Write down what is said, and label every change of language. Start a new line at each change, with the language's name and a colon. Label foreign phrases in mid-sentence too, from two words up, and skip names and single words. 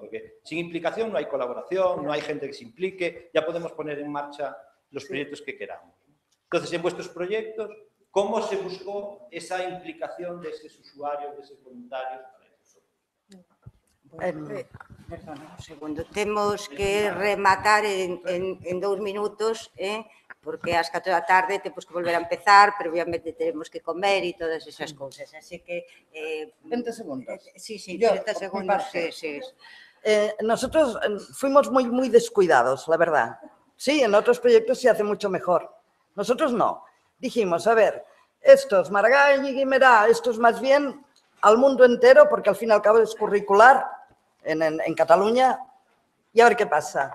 Spanish: Porque sin implicación no hay colaboración, no hay gente que se implique, ya podemos poner en marcha los proyectos que queramos. Entonces, en vuestros proyectos, ¿cómo se buscó esa implicación de esos usuarios, de esos voluntarios? Perdona un segundo.
Galician: Temos que rematar en 2 minutos, porque ás 4 da tarde temos que volver a empezar, pero obviamente
Spanish: tenemos que comer
Galician: e todas esas cousas. Así que... 20 segundos.
Spanish: Sí, Yo, 30 segundos. Sí. Nosotros fuimos muy descuidados, la verdad. Sí, en otros proyectos se hace mucho mejor. Nosotros no. Dijimos, a ver, estos, Maragall y Guimerá, estos más bien al mundo entero, porque al fin y al cabo es curricular en Cataluña, y a ver qué pasa.